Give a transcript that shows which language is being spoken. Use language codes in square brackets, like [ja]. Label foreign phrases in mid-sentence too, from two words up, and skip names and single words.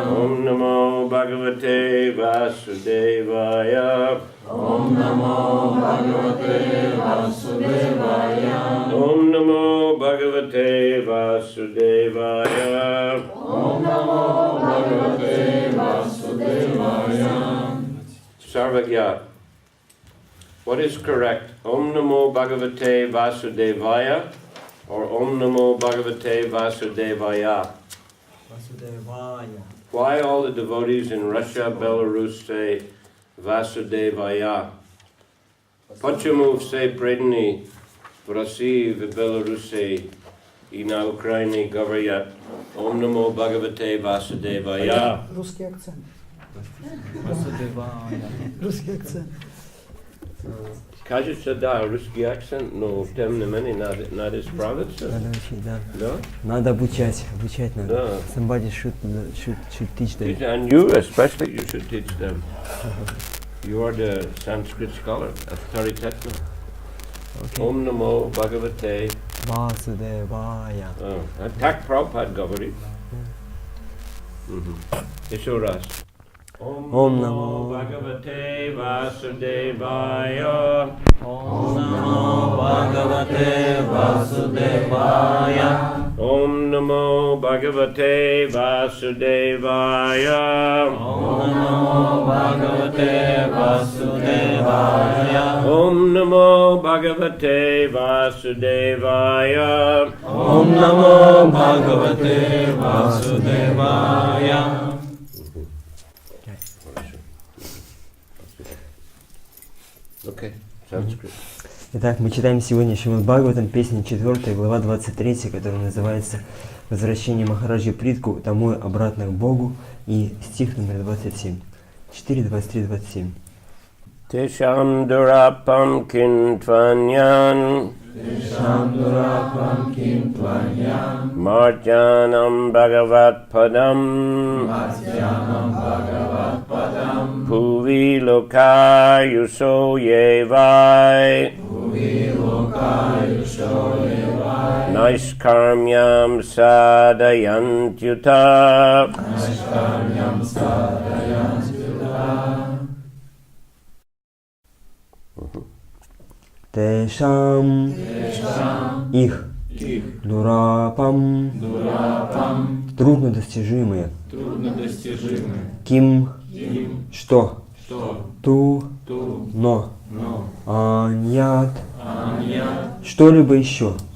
[sa] ॐ नमो भगवते वासुदेवाय. ॐ नमो भगवते वासुदेवाय. ॐ नमो भगवते वासुदेवाय. ॐ नमो भगवते वासुदेवाय. Sarvagya. [en] What is correct? [sa] ॐ नमो भगवते वासुदेवाय or ॐ नमो भगवते वासुदेवाय? Vasudevaya. [en] Why all the devotees in Russia, Belarus say Vasudevaya? [ru] Почему все преданные в России, в Беларуси и на Украине говорят [sa] ॐ नमो भगवते वासुदेवाय? [ru] Русский акцент. [sa] Vasudevaya. [ru] Русский акцент. Кажется, да, русский акцент, но тем не менее надо справиться. Надо учить, да. Да? Надо обучать надо. Да. [en] Somebody should teach them. And you especially, you should teach them. You are the Sanskrit scholar, authoritative. Okay. [sa] ॐ नमो भगवते. Vasudevaya. [ru] Так Prabhupada говорит. Еще раз. [sa] ॐ नमो भगवते वासुदेवाय. ॐ नमो भगवते वासुदेवाय. ॐ नमो भगवते वासुदेवाय. ॐ नमो भगवते वासुदेवाय. ॐ नमो भगवते वासुदेवाय. ॐ नमो भगवते वासुदेवाय. [en] Okay, Sanskrit. [ru] Итак, мы читаем сегодня Шримад Бхагаватам, песня 4, глава 23, которая называется «Возвращение Махараджи Притку домой обратно к Богу», и стих номер 27. 4, 23, 27. [sa] तेषां दुरापं किं त्वन्यत्. तेषां दुरापं किं त्वन्यत्. मर्त्यानां भगवत् पदम्. मर्त्यानां भगवत् पदम्. भुवि लोकायुषो ये वै. भुवि लोकायुषो ये वै. नैष्कर्म्यं साधयन्त्युत. नैष्कर्म्यं साधयन्त्युत. Тешам, [ru] их, дурапам, труднодостижимые, ким, что, ту, но, аньят, что-либо еще,